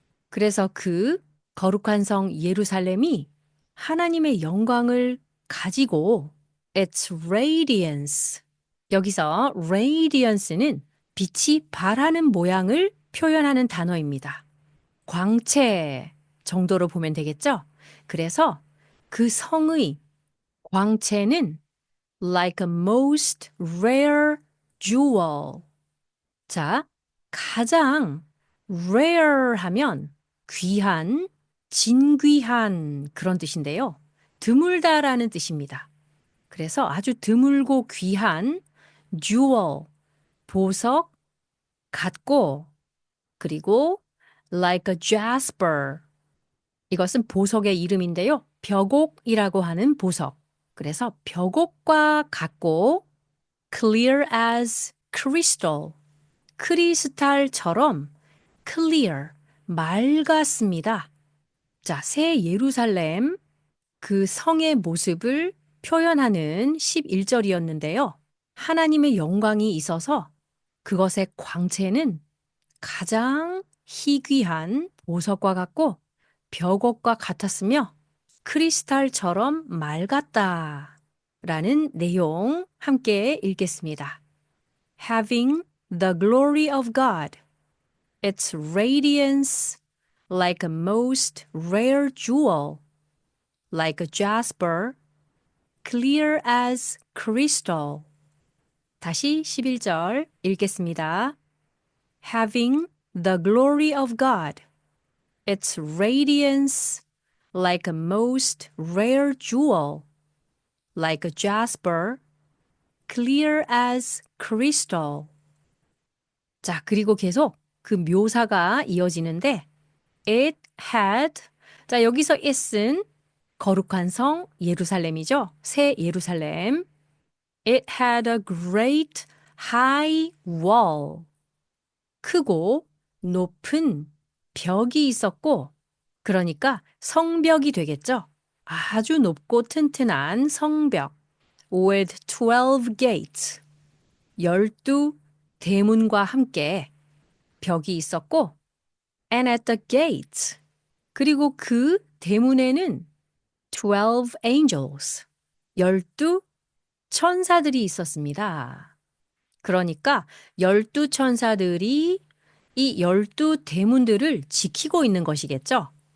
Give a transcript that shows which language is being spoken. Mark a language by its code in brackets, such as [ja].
[ko] 그래서 그 거룩한 성 예루살렘이 하나님의 영광을 가지고 [en] its radiance. [ko] 여기서 radiance는 빛이 발하는 모양을 표현하는 단어입니다. 광채 정도로 보면 되겠죠? 그래서 그 성의 광채는 [en] like a most rare jewel. [ko] 자, 가장 rare 하면 귀한, 진귀한 그런 뜻인데요. 드물다라는 뜻입니다. 그래서 아주 드물고 귀한 jewel, 보석 같고 그리고 [en] like a jasper. [ko] 이것은 보석의 이름인데요. 벽옥이라고 하는 보석. 그래서 벽옥과 같고 [en] clear as crystal. [ko] 크리스탈처럼 clear, 맑았습니다. 자, 새 예루살렘 그 성의 모습을 표현하는 11절이었는데요. 하나님의 영광이 있어서 그것의 광채는 가장 희귀한 보석과 같고 벽옥과 같았으며 크리스탈처럼 맑았다 라는 내용 함께 읽겠습니다. [en] Having the glory of God, its radiance like a most rare jewel, like a jasper, clear as crystal. [ko] 다시 11절 읽겠습니다. [en] Having the glory of God, its radiance like a most rare jewel, like a jasper, clear as crystal. [ko] 자, 그리고 계속 그 묘사가 이어지는데 [en] it had [ko] 자, 여기서 it은 거룩한 성 예루살렘이죠. 새 예루살렘. [en] It had a great high wall. [ko] 크고 높은 벽이 있었고 그러니까 성벽이 되겠죠. 아주 높고 튼튼한 성벽. [en] With 12 gates. [ko] 12 대문과 함께 벽이 있었고 [en] and at the gates. [ko] 그리고 그 대문에는 12 angels. 12 천사들이 있었습니다. 그러니까 12 천사들이 이 12 대문들을 지키고 있는 것이겠죠.